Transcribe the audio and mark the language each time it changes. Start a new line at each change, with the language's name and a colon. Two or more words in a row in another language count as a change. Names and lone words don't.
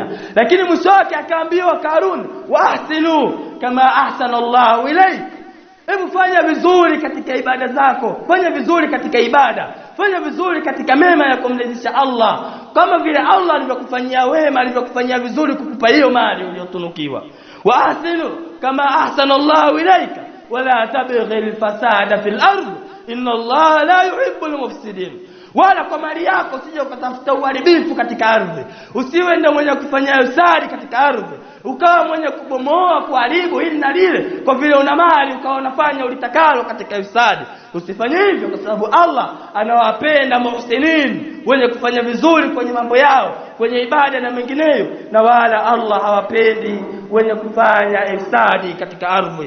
Swahili: Lakini mwisho wake akaambiwa Karun,
Arabic: وأحسن كما أحسن الله إليك.
Swahili: Hebu fanya vizuri katika ibada zako, fanya vizuri katika ibada, fanya vizuri katika mema ya kumridhisha Allah, kama vile Allah alivyokufanyia wema, alivyokufanyia vizuri kukupa hiyo mali uliyotunukiwa.
Arabic: وأحسن كما أحسن الله إليك ولا تبغ الفساد في الأرض إن الله لا يحب المفسدين.
Swahili: Wala kwa mali yako usije ukatafuta uharibifu katika ardhi, usiwe ndio mwenye kufanya usari katika ardhi, ukawa mwenye kubomoa, kuharibu hili na lile kwa vile una mali, ukawa unafanya ulitakalo katika usadi. Usifanye hivyo, kwa sababu Allah anawapenda muhsinin, wenye kufanya vizuri kwenye mambo yao, kwenye ibada na mengineyo, na wala Allah hawapendi wenye kufanya ifsadi katika ardhi.